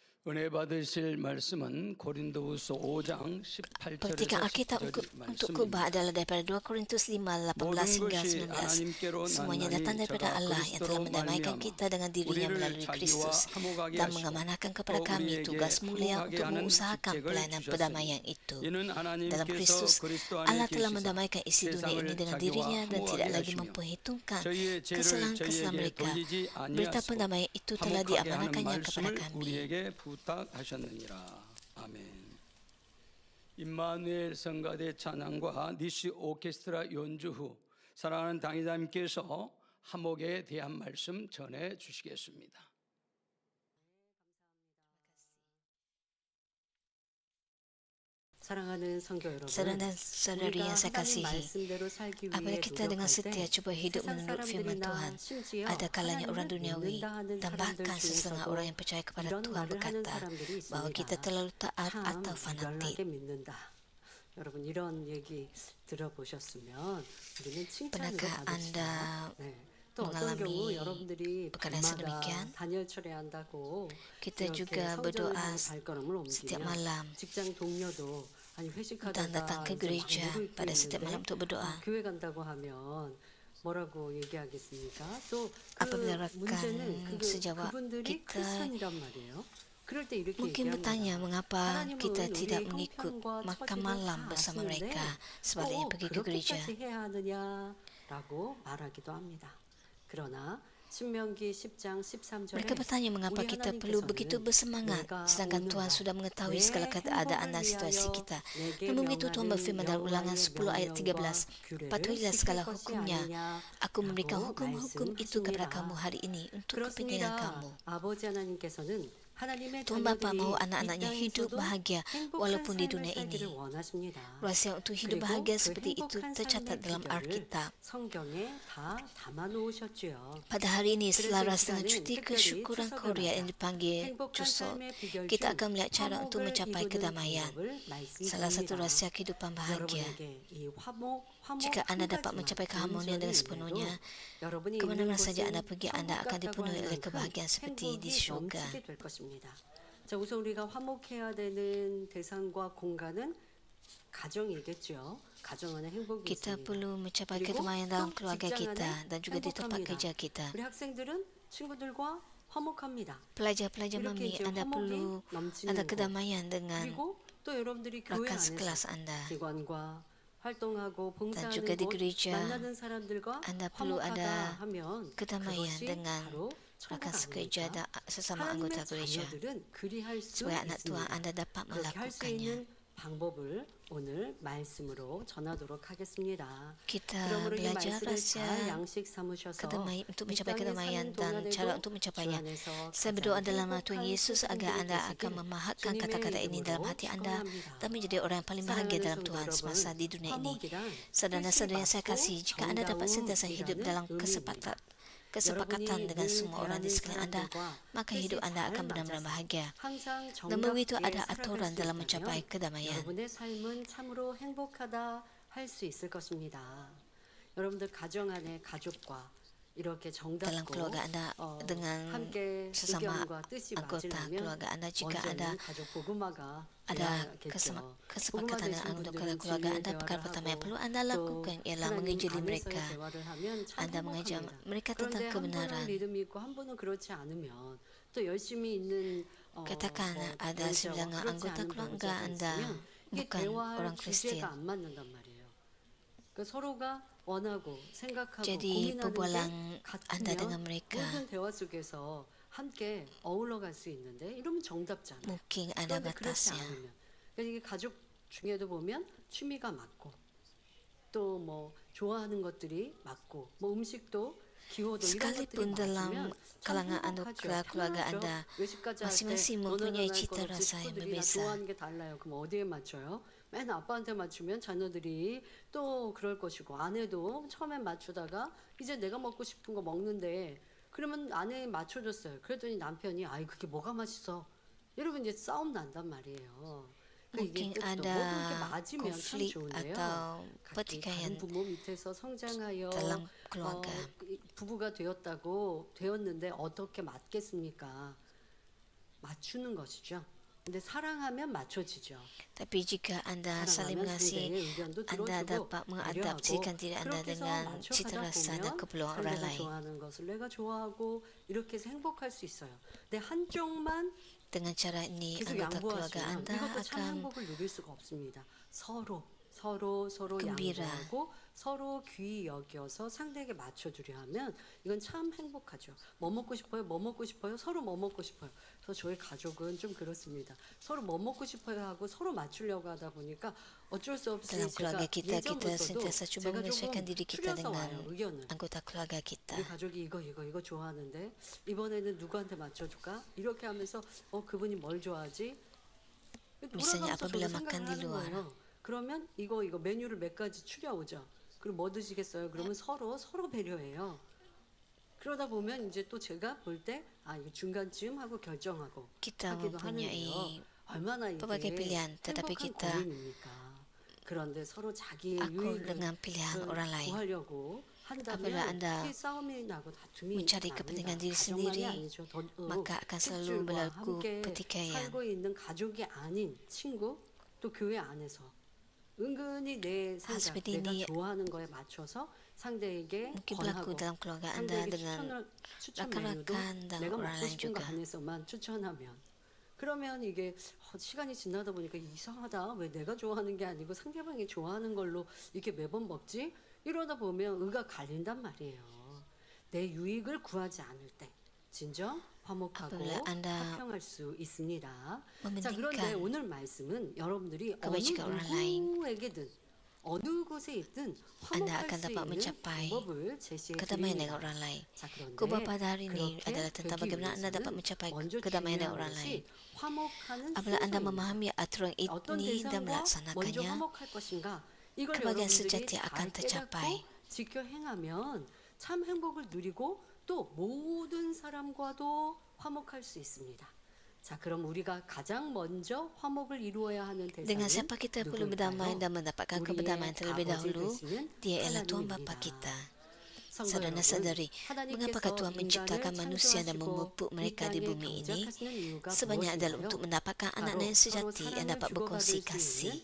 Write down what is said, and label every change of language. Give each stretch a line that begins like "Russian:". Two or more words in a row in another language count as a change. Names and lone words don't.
Korean: 은혜 받으실 말씀은 고린도후서 5장 18절에서
Malay: Perhatikan Alkitab
Korean: 19절
Malay: untuk khutbah
Korean: 말씀입니다.
Malay: adalah daripada 2 Korintus 5, 18
Korean: 모든
Malay: hingga
Korean: 것이
Malay: 19.
Korean: 하나님께로
Malay: Semuanya datang
Korean: 났나니
Malay: daripada
Korean: 저가
Malay: Allah yang telah
Korean: 그리스도로
Malay: mendamaikan
Korean: 말미암아
Malay: kita dengan dirinya
Korean: 우리를
Malay: melalui
Korean: 자기와
Malay: Kristus
Korean: 화목하게
Malay: dan
Korean: 하시고
Malay: mengamanahkan
Korean: 또
Malay: kepada kami
Korean: 우리에게
Malay: tugas mulia
Korean: 화목하게
Malay: untuk
Korean: 하는
Malay: mengusahakan
Korean: 직책을
Malay: pelayanan
Korean: 주셨으니
Malay: perdamaian itu.
Korean: 이는
Malay: Dalam
Korean: 하나님께서
Malay: Kristus,
Korean: 그리스도 안에
Malay: Allah telah
Korean: 계시사
Malay: mendamaikan isi dunia
Korean: 세상을
Malay: ini dengan
Korean: 자기와
Malay: dirinya dan tidak
Korean: 화목하게
Malay: lagi
Korean: 하시며
Malay: memperhitungkan
Korean: 저희의 죄를
Malay: kesalahan-kesalahan
Korean: 저희에게
Malay: mereka.
Korean: 돌리지
Malay: Berita
Korean: 아니하시고
Malay: pendamaian itu telah
Korean: 화목하게 하는
Malay: diamanahkannya kepada
Korean: 말씀을
Malay: kami.
Korean: 우리에게 부탁하셨느니라. 아멘. 임마누엘 성가대 찬양과 니시 오케스트라 연주 후 사랑하는 당회자님께서 화목에 대한 말씀 전해 주시겠습니다. 사랑하는 성도 여러분,
Malay: Saudara dan saudari
Korean: 우리가
Malay: yang saya
Korean: 하나님
Malay: kasihi,
Korean: 말씀대로 살기 위해
Malay: apabila kita dengan
Korean: 노력할
Malay: setia
Korean: 때
Malay: cuba hidup
Korean: 세상
Malay: menurut firman
Korean: 사람들이나
Malay: Tuhan,
Korean: 심지어
Malay: ada kalanya orang
Korean: 하나님을
Malay: duniawi
Korean: 믿는다 하는
Malay: dan
Korean: 사람들
Malay: bahkan setengah
Korean: 중에서도
Malay: orang yang percaya kepada
Korean: 이런
Malay: Tuhan
Korean: 말을 하는
Malay: berkata
Korean: 사람들이
Malay: bahwa kita
Korean: 있습니다.
Malay: terlalu taat
Korean: 참
Malay: atau fanatik.
Korean: 유별나게 믿는다. 여러분 이런 얘기 들어보셨으면 우리는 칭찬으로
Malay: Pernahkah Anda
Korean: 받읍시다. 네. 또 어떤
Malay: mengalami
Korean: 경우 여러분들이
Malay: perkara
Korean: 밤마다
Malay: sedemikian?
Korean: 단열 철회한다고
Malay: Kita
Korean: 이렇게
Malay: juga
Korean: 성전을
Malay: berdoa
Korean: 향해 발걸음을
Malay: setiap
Korean: 옮기면
Malay: malam
Korean: 직장 동료도 아니
Malay: dan
Korean: 회식하다가
Malay: datang ke
Korean: 이제 막
Malay: gereja
Korean: 누구 있고
Malay: pada setiap malam
Korean: 있는데
Malay: untuk berdoa.
Korean: 교회 간다고 하면 뭐라고 얘기하겠습니까? 또
Malay: Apabila
Korean: 그 문제는
Malay: rekan sejawat
Korean: 그분들이
Malay: kita
Korean: 크리스천이란 말이에요. 그럴 때 이렇게
Malay: mungkin bertanya
Korean: 얘기합니다.
Malay: mengapa
Korean: 하나님은
Malay: kita tidak
Korean: 우리의
Malay: mengikut
Korean: 형편과
Malay: makan
Korean: 처지를
Malay: malam
Korean: 다
Malay: bersama
Korean: 아시는데
Malay: mereka, sebaliknya
Korean: 꼭
Malay: pergi ke gereja.
Korean: 그렇게까지 해야 하느냐라고 말하기도 합니다. 그러나 신명기 10장 13절에
Malay: Mereka bertanya mengapa kita perlu begitu bersemangat, sedangkan Tuhan sudah mengetahui segala keadaan dan situasi kita. Namun begitu Tuhan berfirman dalam Ulangan 10 ayat 13, patuhilah segala hukumnya. Aku memberikan hukum-hukum itu kepada kamu hari ini untuk kepentingan kamu.
Korean: 아버지 하나님께서는 하나님의
Malay: Tuhan Bapa mahu
Korean: 자녀들이
Malay: anak-anaknya
Korean: 이
Malay: hidup
Korean: 땅에서도
Malay: bahagia
Korean: 행복한
Malay: walaupun di
Korean: 삶을
Malay: dunia ini.
Korean: 살기를 원하십니다.
Malay: Rahsia untuk hidup
Korean: 그리고
Malay: bahagia
Korean: 그
Malay: seperti itu
Korean: 행복한
Malay: tercatat
Korean: 삶의
Malay: dalam
Korean: 비결을
Malay: Alkitab.
Korean: 성경에 다 담아 놓으셨지요.
Malay: Pada hari ini, setelah
Korean: 그래서 이
Malay: rasa
Korean: 시간은
Malay: cuti
Korean: 특별히
Malay: kesyukuran Korea yang
Korean: 추석을
Malay: dipanggil
Korean: 행복한
Malay: Chuseok,
Korean: 삶의 비결
Malay: kita
Korean: 중
Malay: akan melihat cara untuk
Korean: 화목을
Malay: mencapai
Korean: 이루는
Malay: kedamaian.
Korean: 방법을
Malay: Salah satu
Korean: 말씀드립니다.
Malay: rahsia kehidupan bahagia.
Korean: 여러분에게 이 화목
Malay: Jika Anda
Korean: 한
Malay: dapat
Korean: 가지만
Malay: mencapai
Korean: 좋은
Malay: keharmonian dengan
Korean: 점이
Malay: sepenuhnya,
Korean: 있는데도 여러분이
Malay: kemana-mana
Korean: 있는
Malay: saja
Korean: 곳은
Malay: Anda pergi, Anda
Korean: 천국
Malay: akan
Korean: 같다고
Malay: dipenuhi
Korean: 할
Malay: oleh
Korean: 만큼
Malay: kebahagiaan seperti di
Korean: 행복이
Malay: syurga.
Korean: 넘치게 될 것입니다. 자, 우선 우리가 화목해야 되는 대상과 공간은 가정이겠죠. 가정 안에 행복이
Malay: Kita
Korean: 있습니다.
Malay: perlu mencapai
Korean: 그리고
Malay: kedamaian dalam
Korean: 또
Malay: keluarga
Korean: 직장
Malay: kita
Korean: 안에
Malay: dan juga di tempat
Korean: 행복합니다.
Malay: kerja kita.
Korean: 우리 학생들은 친구들과 화목합니다.
Malay: Pelajar-pelajar
Korean: 이렇게
Malay: mami,
Korean: 이제
Malay: Anda perlu
Korean: 화목이 넘치는
Malay: ada
Korean: 곳.
Malay: kedamaian dengan
Korean: 그리고 또 여러분들이 교회
Malay: rakan
Korean: 안에서
Malay: sekelas Anda.
Korean: 기관과 활동하고
Malay: Dan
Korean: 봉사하는
Malay: juga di
Korean: 곳
Malay: gereja,
Korean: 만나는 사람들과
Malay: Anda perlu
Korean: 화목하다
Malay: ada
Korean: 하면
Malay: kedamaian
Korean: 그것이
Malay: dengan
Korean: 바로 천국
Malay: rakan sekerja
Korean: 아닙니까?
Malay: dan sesama anggota
Korean: 하나님의
Malay: gereja.
Korean: 자녀들은 그리할 수
Malay: Supaya anak Tuhan
Korean: 있습니다.
Malay: Anda dapat
Korean: 그렇게 할 수
Malay: melakukannya.
Korean: 있는 방법을 오늘 말씀으로 전하도록 하겠습니다.
Malay: Kita
Korean: 그러므로 이
Malay: belajar
Korean: 말씀을 잘
Malay: rahsia
Korean: 양식 삼으셔서
Malay: untuk
Korean: 이
Malay: mencapai
Korean: 땅에
Malay: kedamaian
Korean: 사는
Malay: dan cara
Korean: 동안에도
Malay: untuk
Korean: 주
Malay: mencapainya.
Korean: 안에서
Malay: Saya
Korean: 가장
Malay: berdoa dalam nama Tuhan
Korean: 행복한
Malay: Yesus agar
Korean: 성도들이
Malay: Anda akan
Korean: 되시길
Malay: memahatkan
Korean: 주님의
Malay: kata-kata ini dalam
Korean: 이름으로
Malay: hati Anda
Korean: 축원합니다.
Malay: dan menjadi orang yang paling bahagia
Korean: 사랑하는
Malay: dalam
Korean: 성도
Malay: Tuhan
Korean: 여러분,
Malay: semasa di dunia ini.
Korean: 화목이란
Malay: Saudara-saudara yang saya
Korean: 뜻이
Malay: kasih,
Korean: 맞고
Malay: jika Anda dapat sentiasa hidup dalam
Korean: 정다움이라는
Malay: kesepakatan
Korean: 여러분이
Malay: dengan
Korean: 늘
Malay: semua orang di
Korean: 대하는
Malay: sekeliling Anda,
Korean: 사람들과
Malay: maka
Korean: 뜻이
Malay: hidup Anda
Korean: 잘
Malay: akan benar-benar
Korean: 맞아서
Malay: bahagia.
Korean: 항상
Malay: Namun begitu
Korean: 정답게
Malay: ada
Korean: 살아갈
Malay: aturan
Korean: 수
Malay: dalam
Korean: 있다면
Malay: mencapai kedamaian.
Korean: 여러분의 삶은 참으로 행복하다 할 수 있을 것입니다. 여러분들 가정 안에 가족과 이렇게
Malay: Dalam
Korean: 정답고
Malay: keluarga Anda dengan
Korean: 함께
Malay: sesama
Korean: 의견과 뜻이
Malay: anggota
Korean: 맞으려면
Malay: keluarga Anda, jika Anda
Korean: 먼저는 가족 복음화가
Malay: ada
Korean: 돼야겠죠.
Malay: kesepakatan dengan anggota keluarga Anda, perkara pertama yang perlu Anda lakukan ialah menginjili mereka. Anda mengajak mereka tentang
Korean: 그런데 한 분은
Malay: kebenaran.
Korean: 믿음이 있고 한 분은 그렇지 않으면 또 열심히 있는
Malay: Katakan ada sedangkan anggota keluarga Anda
Korean: 이게
Malay: bukan
Korean: 대화할
Malay: orang Kristian.
Korean: 주제가 안 맞는단 말이에요. 그러니까 서로가 원하고 생각하고
Malay: Jadi
Korean: 고민하는
Malay: perbualan
Korean: 게
Malay: Anda dengan
Korean: 같으면
Malay: mereka
Korean: 모든 대화 속에서 함께 어울러 갈 수 있는데 이러면 정답잖아요.
Malay: mungkin ada
Korean: 그런데 그렇지
Malay: batasnya.
Korean: 않으면 그러니까 이게 가족 중에도 보면 취미가 맞고 또 뭐 좋아하는 것들이 맞고 뭐 음식도 기호도 이런 것들이
Malay: Sekalipun dalam
Korean: 맞으면 참
Malay: kalangan
Korean: 행복하죠.
Malay: anggota keluarga
Korean: 편하죠.
Malay: Anda,
Korean: 외식까지 할때
Malay: masing-masing
Korean: 너는
Malay: mempunyai
Korean: 안 할
Malay: cita
Korean: 것 없이
Malay: rasa yang
Korean: 식구들이 다
Malay: berbeza.
Korean: 좋아하는 게 달라요. 그럼 어디에 맞춰요? 맨 아빠한테 맞추면 자녀들이 또 그럴 것이고 아내도 처음엔 맞추다가 이제 내가 먹고 싶은 거 먹는데 그러면 아내에 맞춰줬어요. 그랬더니 남편이 아이 그게 뭐가 맛있어? 여러분 이제 싸움 난단 말이에요.
Malay: Mungkin
Korean: 이게 또
Malay: ada
Korean: 모든 게 맞으면 참
Malay: konflik
Korean: 좋은데요.
Malay: atau
Korean: 각기
Malay: pertikaian
Korean: 다른 부모 밑에서 성장하여
Malay: dalam keluarga.
Korean: 부부가 되었는데 어떻게 맞겠습니까? 맞추는 것이죠. 근데 사랑하면 맞춰지죠.
Malay: Tapi jika Anda saling
Korean: 사랑하면
Malay: mengasihi,
Korean: 상대의 의견도
Malay: Anda
Korean: 들어주고
Malay: dapat mengadaptasikan diri Anda
Korean: 그렇게 해서
Malay: dengan cita
Korean: 맞춰가다
Malay: rasa dan
Korean: 보면
Malay: keperluan orang
Korean: 상대가
Malay: lain.
Korean: 좋아하는 것을 내가 좋아하고 이렇게 해서 행복할 수 있어요. 근데 한쪽만
Malay: Dengan cara ini,
Korean: 계속
Malay: anggota keluarga
Korean: 양보하시면
Malay: Anda
Korean: 이것도 참
Malay: akan
Korean: 행복을 누릴 수가 없습니다. 서로
Malay: gembira.
Korean: 양보하고 서로 귀히 여겨서 상대에게 맞춰주려 하면 이건 참 행복하죠. 뭐 먹고 싶어요? 뭐 먹고 싶어요? 서로 뭐 먹고 싶어요? 그래서 저희 가족은 좀 그렇습니다. 서로 뭐 먹고 싶어요 하고 서로 맞추려고 하다 보니까 어쩔 수 없이
Malay: Dalam keluarga
Korean: 제가
Malay: kita, kita
Korean: 예전부터도
Malay: sentiasa cuba
Korean: 제가
Malay: menyesuaikan
Korean: 조금
Malay: diri kita
Korean: 추려서
Malay: dengan
Korean: 와요, 의견을.
Malay: anggota keluarga kita.
Korean: 우리 가족이 이거 좋아하는데 이번에는 누구한테 맞춰줄까? 이렇게 하면서 그분이 뭘 좋아하지?
Malay: Misalnya
Korean: 돌아가면서
Malay: apabila
Korean: 저도
Malay: makan
Korean: 생각을
Malay: di
Korean: 하는
Malay: luar.
Korean: 거예요. 그러면 이거 메뉴를 몇 가지 추려오죠. 그리고 뭐 드시겠어요? 그러면 서로 배려해요. 그러다 보면 이제 또 제가 볼 때 이거 중간쯤 하고 결정하고
Malay: Kita
Korean: 하기도 하는데요.
Malay: mempunyai
Korean: 얼마나 이게
Malay: berbagai pilihan, tetapi
Korean: 행복한
Malay: kita
Korean: 고민입니까? 그런데 서로 자기의
Malay: akur
Korean: 유익을
Malay: dengan pilihan orang lain.
Korean: 구하려고
Malay: Apabila
Korean: 한다면
Malay: Anda
Korean: 이 싸움이 나고 다툼이
Malay: mencari
Korean: 납니다.
Malay: kepentingan diri
Korean: 가정만이
Malay: sendiri,
Korean: 아니죠.
Malay: maka akan selalu
Korean: 핏줄과
Malay: berlaku
Korean: 함께
Malay: pertikaian.
Korean: 살고 있는 가족이 아닌 친구 또 교회 안에서 은근히 내 생각,
Malay: seperti
Korean: 내가
Malay: ini
Korean: 좋아하는 거에 맞춰서 상대에게
Malay: mungkin berlaku
Korean: 권하고
Malay: dalam keluarga Anda
Korean: 상대에게
Malay: dengan
Korean: 추천 메뉴도
Malay: rakan-rakan dan
Korean: 내가
Malay: orang
Korean: 먹고
Malay: lain
Korean: 싶은 거
Malay: juga.
Korean: 안에서만 추천하면 그러면 이게 시간이 지나다 보니까 이상하다. 왜 내가 좋아하는 게 아니고 상대방이 좋아하는 걸로 이렇게 매번 먹지? 이러다 보면 의가 갈린단 말이에요. 내 유익을 구하지 않을 때 진정 화목하고
Malay: Apabila Anda
Korean: 화평할 수 있습니다. 자,
Malay: mementingkan
Korean: 그런데 오늘 말씀은 여러분들이 어느
Malay: kebajikan orang lain,
Korean: 누구에게든 어느 곳에 있든
Malay: Anda
Korean: 화목할
Malay: akan
Korean: 수
Malay: dapat
Korean: 있는
Malay: mencapai
Korean: 방법을 제시해
Malay: kedamaian
Korean: 드립니다.
Malay: dengan orang lain.
Korean: 자, 그런데
Malay: Khotbah pada hari ini
Korean: 그렇게
Malay: adalah tentang
Korean: 되기
Malay: bagaimana Anda dapat
Korean: 위해서는
Malay: mencapai
Korean: 먼저
Malay: kedamaian dengan
Korean: 중요한
Malay: orang lain.
Korean: 것이 화목하는
Malay: Apabila Anda
Korean: 순서입니다.
Malay: memahami aturan
Korean: 어떤
Malay: ini dan
Korean: 대상과 먼저
Malay: melaksanakannya,
Korean: 화목할 것인가 이걸
Malay: kebahagiaan
Korean: 여러분들이
Malay: sejati
Korean: 잘
Malay: akan tercapai.
Korean: 깨닫고 지켜 행하면 참 행복을 누리고 또 모든 사람과도 화목할 수 있습니다. 자, 그럼 우리가 가장 먼저 화목을 이루어야 하는
Malay: Dengan
Korean: 대상은
Malay: siapa kita perlu berdamai
Korean: 누구일까요?
Malay: dan mendapatkan
Korean: 우리의
Malay: kedamaian terlebih
Korean: 아버지
Malay: dahulu,
Korean: 되시는
Malay: Dia ialah Tuhan Bapa
Korean: 하나님입니다.
Malay: kita.
Korean: 성도
Malay: Saudara-saudari,
Korean: 여러분,
Malay: mengapakah Tuhan menciptakan manusia dan memupuk mereka di bumi ini? Sebanyak adalah untuk mendapatkan anak-anak yang sejati yang dapat berkongsi kasih.